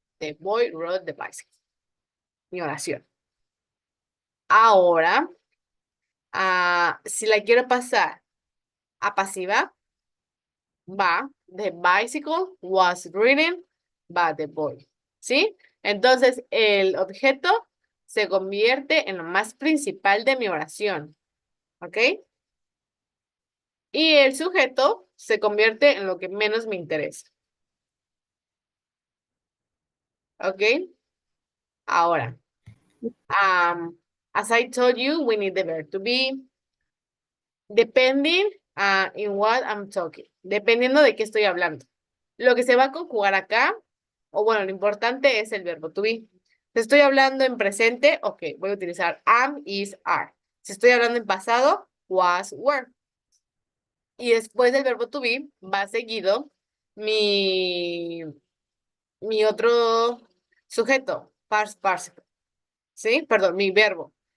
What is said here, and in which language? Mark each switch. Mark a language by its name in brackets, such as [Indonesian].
[English] The boy rode the bicycle. [Spanish] Mi oración. Ahora, si la quiero pasar a pasiva, va, [English] the bicycle was ridden by the boy. [Spanish] ¿Sí? Entonces, el objeto se convierte en lo más principal de mi oración. ¿Ok? Y el sujeto se convierte en lo que menos me interesa. ¿Ok? [English] Ahora, as I told you, we need the verb to be. Depending in what I'm talking. [Spanish] Dependiendo de qué estoy hablando. Lo que se va a conjugar acá, o bueno, lo importante es el verbo to be. Si estoy hablando en presente, ok, voy a utilizar am, is, are. Si estoy hablando en pasado, was, were. Y después del verbo to be va seguido mi, mi otro sujeto, past participle. ¿Sí? Perdón, mi verbo.